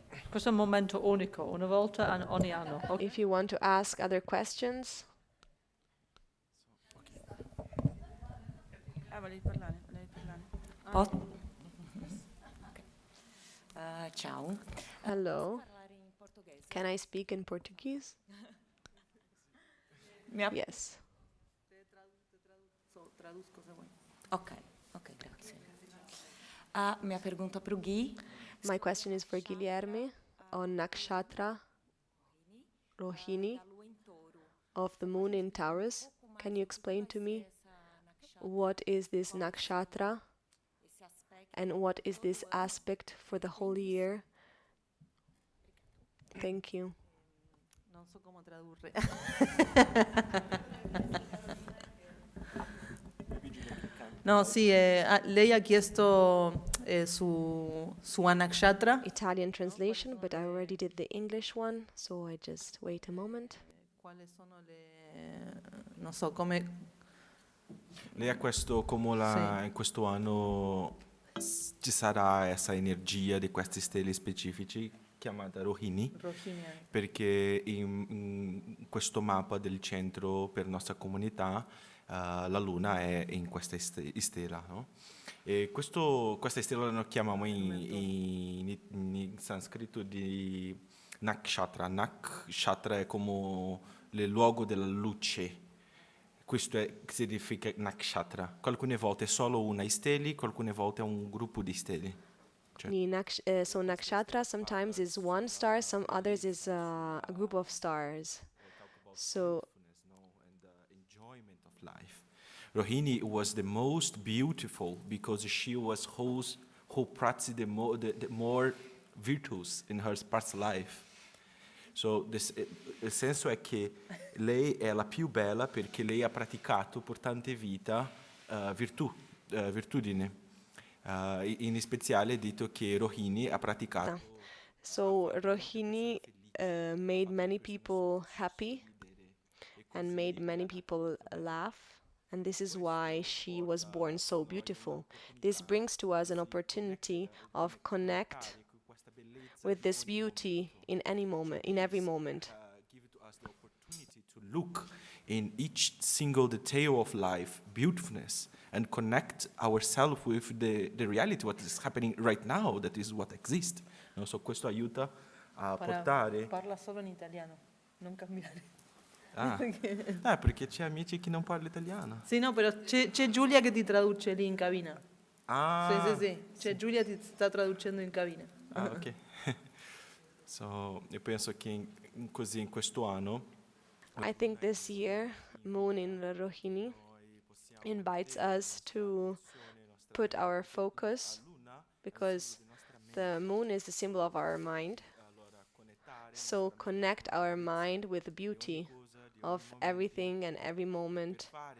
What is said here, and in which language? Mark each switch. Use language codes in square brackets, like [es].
[it] Questo è un momento unico, una volta ogni anno. Ok. [en] If you want to ask other questions, [it] volevi parlare. ciao. [en] hello. Can I speak in Portuguese? Yes. [it] Traduzco se vuoi. Ok, grazie. [pt] A minha pergunta para o Gui. [en] My question is for Guilherme on Nakshatra Rohini of the moon in Taurus. Can you explain to me what is this nakshatra and what is this aspect for the whole year? Thank you. [it] Non so come tradurre. No, sì, lei ha chiesto su Anakshatra. [en] Italian translation, but I already did the English one, so I just wait a moment. [it] Quali sono le... non so, come... Lei ha questo, in questo anno ci sarà questa energia di questi stelle specifici chiamata Rohini, perché in questo mappa del centro per nostra comunità la luna è in questa stella, no? E questa stella noi chiamiamo in sanscrito di nakshatra. Nakshatra è come il luogo della luce. Questo significa nakshatra. Alcune volte è solo una stella, alcune volte è un gruppo di stelle. [en] So nakshatra sometimes is one star, some others is a group of stars. So And the enjoyment of life. Rohini was the most beautiful because she was who practiced the more virtues in her past life. [it] So il senso è che lei è la più bella perché lei ha praticato per tante vite virtudini. In speciale è detto che Rohini ha praticato. [en] So Rohini made many people happy and made many people laugh, and this is why she was born so beautiful. This brings to us an opportunity of connect with this beauty in any moment, in every moment. Give to us the opportunity to look in each single detail of life, beautifulness, and connect ourselves with the reality, what is happening right now, that is what exists. No? [it] So questo aiuta a portare... Parla solo in italiano, non cambiare. Perché c'è amici che non parla italiano. Sì, no, però c'è Giulia che ti traduce lì in cabina. Sì. C'è Giulia che ti sta traducendo in cabina. Ok. So, io penso che così in questo anno [en] I think this year, Moon in Rohini invites us to put our focus, because the moon is the symbol of our mind. So connect our mind with the beauty of everything and every moment.